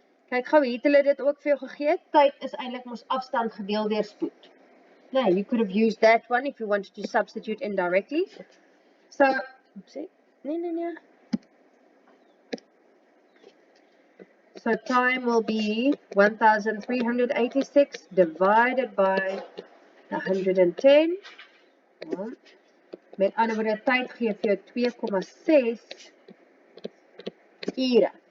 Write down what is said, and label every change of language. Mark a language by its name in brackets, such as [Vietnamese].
[Afrikaans] Kyk gou, hier het hulle dit ook vir jou gegee. Tyd is eintlik mos afstand gedeel deur spoed. [English] Nee, you could have used that one if you wanted to substitute indirectly. [Afrikaans] So, oopsie. Nee. [English] So time will be 1386 divided by 110. [Afrikaans] Met ander woorde, tyd gee vir jou 2,6 ure.